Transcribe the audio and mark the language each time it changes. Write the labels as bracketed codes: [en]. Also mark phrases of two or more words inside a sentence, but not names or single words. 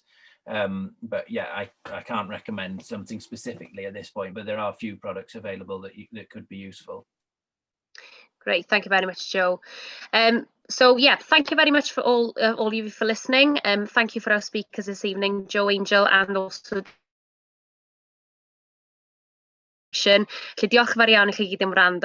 [en] But yeah, I can't recommend something specifically at this point, but there are a few products available that could be useful. Great, thank you very much, Joe. So yeah, thank you very much for all of you for listening. Thank you for our speakers this evening, Joe Angel, and also [cy] Felly diolch yn fawr iawn i chi gyd am wrando.